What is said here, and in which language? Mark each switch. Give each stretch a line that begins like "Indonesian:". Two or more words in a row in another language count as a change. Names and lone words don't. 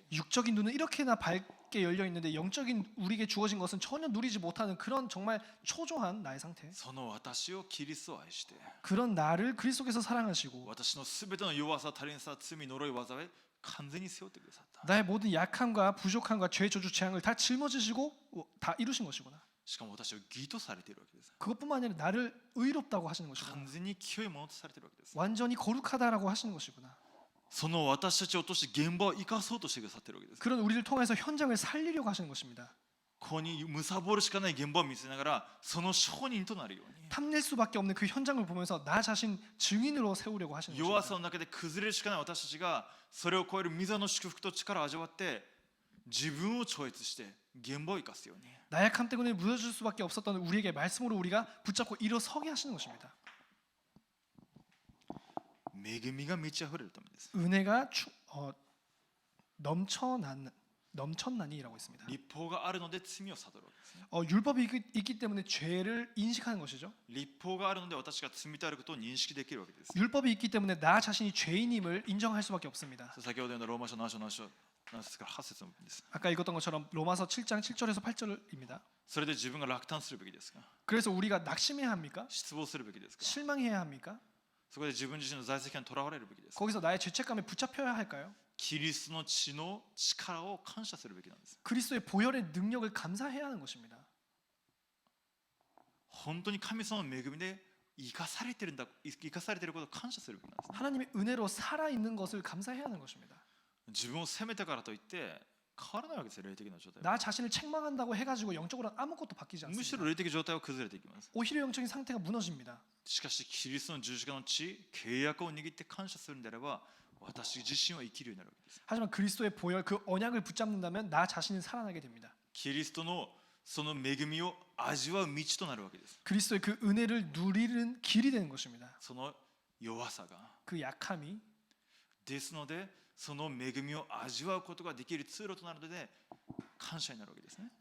Korean: 육적인 눈은 이렇게나 밝게 열려 있는데 영적인 우리에게 주어진 것은 전혀 누리지 못하는 그런 정말 초조한 나의 상태.
Japanese: その私をキリストを愛して、
Korean: 그런 나를 그리스도께서 사랑하시고
Japanese: 私のすべての弱さ、足りなさ、罪、呪い、災い、完全に背負ってくださった。
Korean: 나의 모든 약함과 부족함과 죄 저주 재앙을 다 짊어지시고 다 이루신 것이구나.
Japanese: しかも私を義とされているわけです。
Korean: 그것뿐만 아니라 나를 의롭다고 하시는 것이구나.
Japanese: 完全に清いものとされているわけです。
Korean: 완전히 거룩하다라고 하시는 것이구나.
Japanese: その私たちを通して現場を生かそうとしてくださっているわけです。
Korean: 그런 우리를 통해서 현장을 살리려고 하시는 것입니다.
Japanese: ここにむさぼるしかない現場を見せながら、その証人となるように。
Korean: 탐낼 수밖에 없는 그 현장을 보면서 나 자신 증인으로 세우려고 하시는
Japanese: 弱さ
Korean: 것입니다.
Japanese: の中で崩れるしかない私たちが、それを超える御座の祝福と力を味わって、自分を超越して現場を生かすように。
Korean: 나약함 때문에 무너질 수밖에 없었던 우리에게 말씀으로 우리가 붙잡고 일어서게 하시는 것입니다.
Japanese: 恵みが満ち溢れるためです。
Korean: 은혜가 넘쳐나니라고 있습니다.
Japanese: 立法があるので罪を悟るわけですね。
Korean: 율법이 있기 때문에 죄를 인식하는 것이죠.
Japanese: 立法があるので私が罪であることを認識できるわけです。
Korean: 율법이 있기 때문에 나 자신이 죄인임을 인정할 수밖에 없습니다.
Japanese: 先ほど読んだローマ書7章7節から8節の部分です。
Korean: 아까 읽었던 것처럼 로마서 7장 7절에서 8절입니다.
Japanese: それで自分が落胆するべきですか、
Korean: 그래서 우리가 낙심해야 합니까?
Japanese: 失望するべきですか、
Korean: 실망해야 합니까?
Japanese: そこで自分自身の在籍感にとらわれるべきですか、
Korean: 거기서 나의 죄책감에 붙잡혀야 할까요?
Japanese: キリストの血の力を感謝するべきなんです。
Korean: 그리스도의 보혈의 능력을 감사해야 하는 것입니다.
Japanese: 本当に神様の恵みで生かされているんだ、生かされていることを感謝するべきなんです、ね。
Korean: 하나님의 은혜로 살아 있는 것을 감사해야 하는 것입니다.
Japanese: 自分を責めたからといって変わらないわけですよ、霊的な状態は。
Korean: 나 자신을 책망한다고 해가지고 영적으로 아무것도 바뀌지
Japanese: むし
Korean: 않습니다.
Japanese: ろ霊的状態は崩れていきます。
Korean: 오히려 영적인 상태가 무너집니다.
Japanese: しかしキリストの十字架の血、契約を握って感謝するんであれば、私自身は生きるようになるわけです。
Korean: 하지만 그리스도의 보혈 그 언약을 붙잡는다면 나 자신은 살아나게 됩니다.
Japanese: キリストのその恵みを味わう道となるわけです。
Korean: 그리스도의 그 은혜를 누리는 길이 되는 것입니다.
Japanese: その弱さが。
Korean: 그 약함이
Japanese: ですので、その恵みを味わうことができる通路となるので、感謝になるわけですね。